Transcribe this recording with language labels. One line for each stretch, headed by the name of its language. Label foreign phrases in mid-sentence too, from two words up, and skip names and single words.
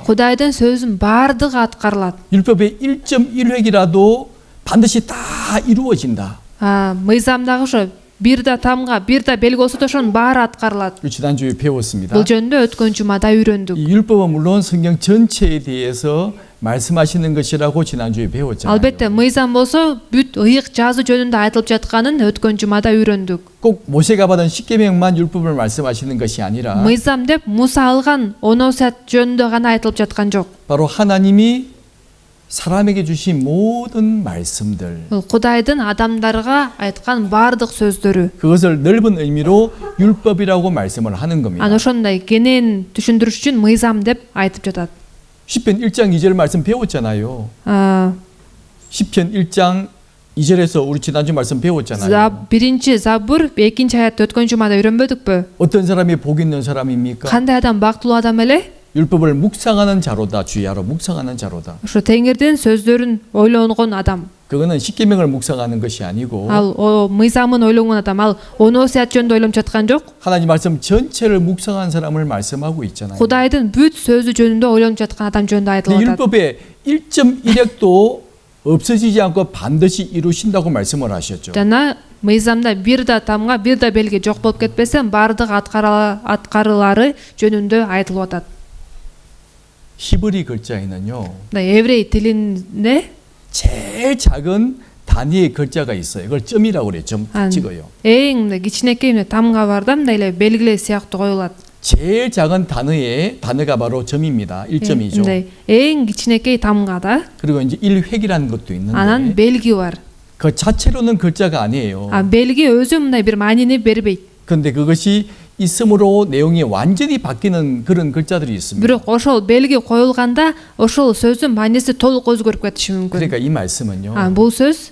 Kyrgyz: Кудайдын сөзүнүн баардыгы аткарылат.
Korean: 율법의 1.1획이라도 반드시 다 이루어진다.
Kyrgyz: Мыйзамдагы ошо бир да тамга, бир да белги болсо да ошонун баары аткарылат.
Korean: 지난주에 배웠습니다.
Kyrgyz: Бул жөнүндө өткөн жумада үйрөндүк.
Korean: 이 율법은 물론 성경 전체에 대해서 말씀하시는 것이라고 지난주에 배웠잖아요.
Kyrgyz: Албетте мыйзам болсо бүт ыйык жазуу жөнүндө айтылып жатканын өткөн жумада үйрөндүк.
Korean: 꼭 모세가 받은 10계명만 율법을 말씀하시는 것이 아니라
Kyrgyz: Мыйзам деп Муса алган 10 осуят жөнүндө гана айтылып жаткан жок.
Korean: 바로 하나님이 사람에게 주신 모든 말씀들
Kyrgyz: Бул Кудайдын адамдарга айткан баардык сөздөрү.
Korean: 그것을 넓은 의미로 율법이라고 말씀을 하는 겁니다.
Kyrgyz: Ошондой кенен түшүндүрүш үчүн мыйзам деп айтып жатат.
Korean: 시편 1장 2절 말씀 배웠잖아요. 아, 시편 1장 2절에서 우리 지난주 말씀 배웠잖아요.
Kyrgyz: биринчи забур 2-чи аятты өткөн жумада үйрөнбөдүкпү?
Korean: 어떤 사람이 복 있는 사람입니까?
Kyrgyz: Кандай адам бактылуу адам эле?
Korean: 율법을 묵상하는 자로다. 주야로 묵상하는 자로다.
Kyrgyz: Ошо Теңирдин сөздөрүн ойлонгон адам.
Korean: 그거는 10계명을 묵상하는 것이 아니고
Kyrgyz: Ал мыйзамын ойлонгон адам. Ал 10 осуят жөнүндө ойлонуп жаткан жок.
Korean: 하나님 말씀 전체를 묵상한 사람을 말씀하고 있잖아요.
Kyrgyz: Кудайдын бүт сөзү жөнүндө ойлонуп жаткан адам жөнүндө айтылып атат.
Korean: 율법의 1.1획도 없어지지 않고 반드시 이루신다고 말씀을 하셨죠.
Kyrgyz: Жана мыйзамда бир да тамга, бир да белги жок болуп кетпесе, баардык аткарылары жөнүндө айтылып атат.
Korean: 히브리 글자에는요.
Kyrgyz: 에브레이 тилинде
Korean: 제일 작은 단위의 글자가 있어요. 이걸 점이라고 그래요. 점 찍어요. эң кичинекей тамга бар да, мындай эле белгилер сыяктуу коюлат. 제일 작은 단어가 바로 점입니다. 1점이죠.
Kyrgyz: эң кичинекей тамгада
Korean: 그리고 이제 1획이라는 것도
Kyrgyz: анан
Korean: 있는데
Kyrgyz: белги бар.
Korean: 그 자체로는 글자가 아니에요.
Kyrgyz: белги өзү мындай бир маанини бербейт.
Korean: 그런데 그것이 있음으로 내용이 완전히 바뀌는 그런 글자들이 있습니다.
Kyrgyz: Бирок ошол белги коюлганда ошол сөздүн мааниси толук өзгөрүп кетиши мүмкүн.
Korean: 그러니까 이 말씀은요.
Kyrgyz: бул сөз